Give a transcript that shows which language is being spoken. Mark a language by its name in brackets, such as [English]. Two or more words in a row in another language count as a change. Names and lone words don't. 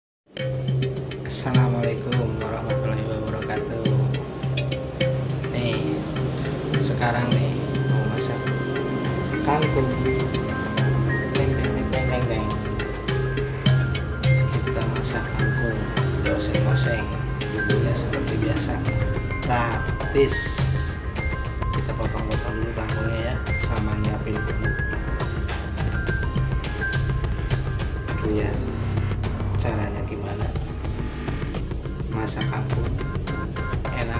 [Arabic] Assalamualaikum warahmatullahi wabarakatuh. [Indonesian] Nih, sekarang nih mau masak kangkung. Teng teng teng teng teng teng. Kita masak kangkung, oseng-oseng. Bumbunya seperti biasa, praktis. Kita potong-potong dulu kangkungnya ya, sama nyiapin bumbu. Lihat caranya gimana masak kangkung enak.